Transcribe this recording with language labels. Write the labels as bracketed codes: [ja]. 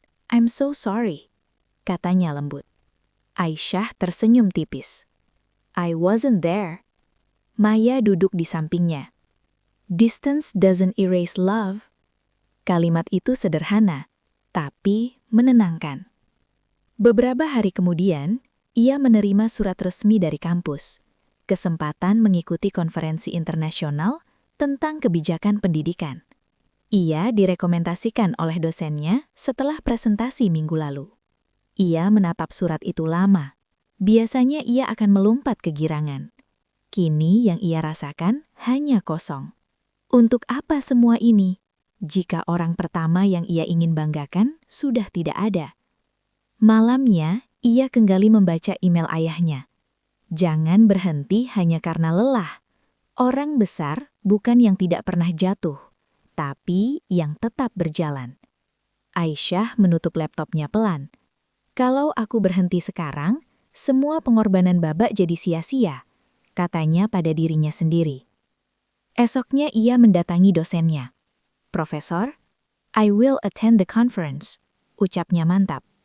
[en] I'm so sorry," [id] katanya lembut. Aisyah tersenyum tipis. [en] "I wasn't there." [id] Maya duduk di sampingnya. [en] "Distance doesn't erase love." [id] Kalimat itu sederhana, tapi menenangkan. Beberapa hari kemudian, ia menerima surat resmi dari kampus. Kesempatan mengikuti konferensi internasional tentang kebijakan pendidikan. Ia direkomendasikan oleh dosennya setelah presentasi minggu lalu. Ia menatap surat itu lama. Biasanya ia akan melompat kegirangan. Kini yang ia rasakan hanya kosong. Untuk apa semua ini, jika orang pertama yang ia ingin banggakan sudah tidak ada? Malamnya, ia kembali membaca email ayahnya. Jangan berhenti hanya karena lelah. Orang besar bukan yang tidak pernah jatuh, tapi yang tetap berjalan. Aisyah menutup laptopnya pelan. "Kalau aku berhenti sekarang, semua pengorbanan Babak jadi sia-sia," katanya pada dirinya sendiri. Esoknya ia mendatangi dosennya. [en] "Profesor, I will attend the conference," [id] ucapnya mantap.